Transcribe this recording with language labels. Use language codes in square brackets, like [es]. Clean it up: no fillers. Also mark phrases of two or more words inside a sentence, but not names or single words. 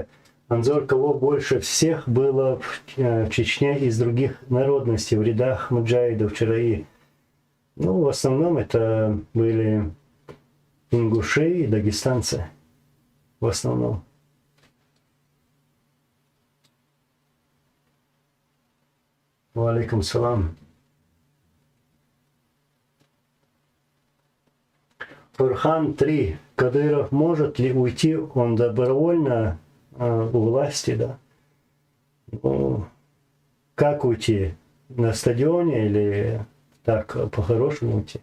[ru] Анзор, кого больше всех было в Чечне из других народностей в рядах муджахидов вчера? Ну, в основном это были ингуши и дагестанцы. В основном. [ar] Валейкум салам. [ru] Фурхан 3. Кадыров может ли уйти? Он добровольно у власти, да? Ну, как уйти? На стадионе или так по-хорошему уйти?